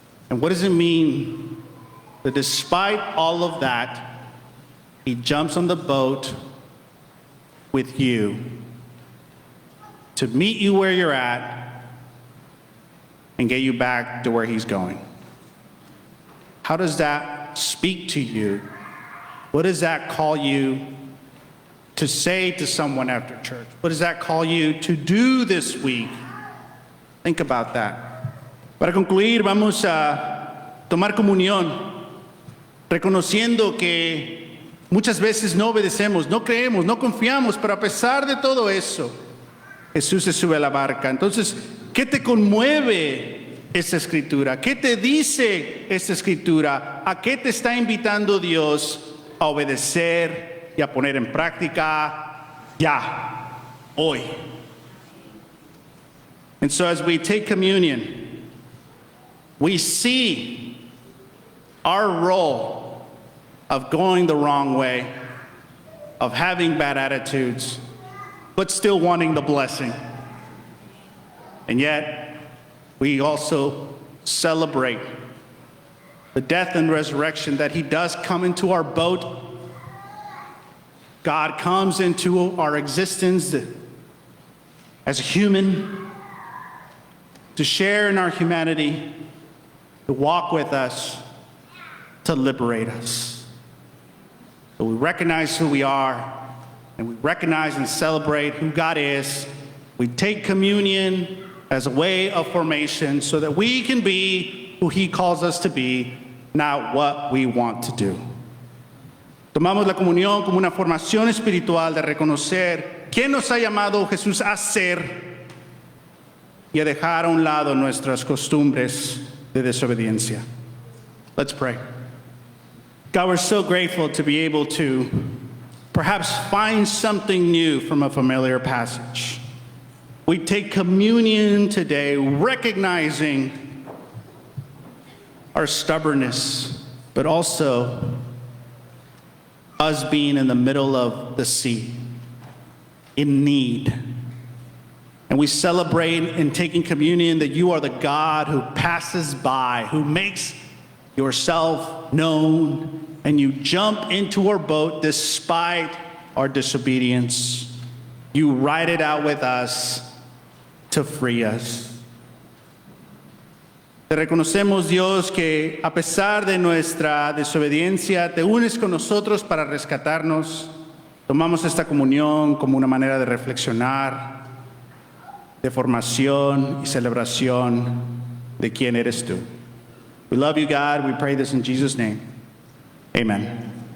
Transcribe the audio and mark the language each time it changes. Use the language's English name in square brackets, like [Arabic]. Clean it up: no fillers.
[English] And what does it mean that despite all of that, He jumps on the boat with you to meet you where you're at and get you back to where He's going? How does that speak to you? What does that call you to say to someone after church? What does that call you to do this week? Think about that. [Spanish] Para concluir, vamos a tomar comunión, reconociendo que muchas veces no obedecemos, no creemos, no confiamos, pero a pesar de todo eso, Jesús se sube a la barca. Entonces, ¿qué te conmueve esta escritura? ¿Qué te dice esta escritura? ¿A qué te está invitando Dios a obedecer y a poner en práctica ya, hoy? [English] And so as we take communion, we see our role of going the wrong way, of having bad attitudes, but still wanting the blessing. And yet, we also celebrate the death and resurrection, that He does come into our boat. God comes into our existence as a human to share in our humanity, to walk with us, to liberate us. So we recognize who we are, and we recognize and celebrate who God is. We take communion as a way of formation so that we can be who He calls us to be, not what we want to do. [Spanish] Tomamos la comunión como una formación espiritual de reconocer quién nos ha llamado Jesús a ser y a dejar a un lado nuestras costumbres de desobediencia. [English] Let's pray. God, we're so grateful to be able to perhaps find something new from a familiar passage. We take communion today recognizing our stubbornness, but also us being in the middle of the sea, in need. And we celebrate in taking communion that you are the God who passes by, who makes yourself known, and you jump into our boat despite our disobedience. You ride it out with us to free us. [Spanish] Te reconocemos, Dios, que a pesar de nuestra desobediencia, te unes con nosotros para rescatarnos. Tomamos esta comunión como una manera de reflexionar, de formación y celebración de quién eres tú. [English] We love you, God. We pray this in Jesus' name. Amen.